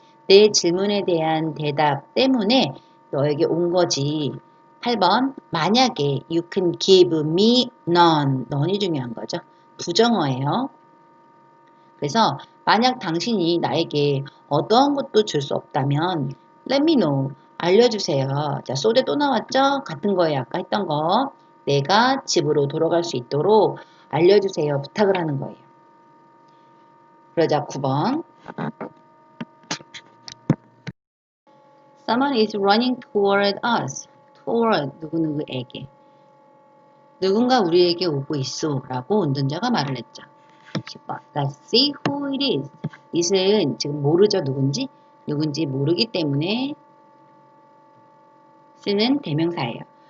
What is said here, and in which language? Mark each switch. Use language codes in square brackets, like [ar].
[ko] 내 질문에 대한 대답 때문에 너에게 온 거지. 8번 만약에 [en] you can give me none. [ko] none이 중요한 거죠. 부정어예요. 그래서 만약 당신이 나에게 어떠한 것도 줄 수 없다면 [en] let me know. [ko] 알려주세요. 자, 소대 또 나왔죠? 같은 거예요. 아까 했던 거. 내가 집으로 돌아갈 수 있도록 알려주세요. 부탁을 하는 거예요. 그러자 9번. [en] Someone is running toward us. [ko] toward 누구누구에게. 누군가 우리에게 오고 있어 라고 운전자가 말을 했죠. [en] 10번. Let's see who it is. [ko] it은 지금 모르죠. 누군지 모르기 때문에 쓰는 대명사예요.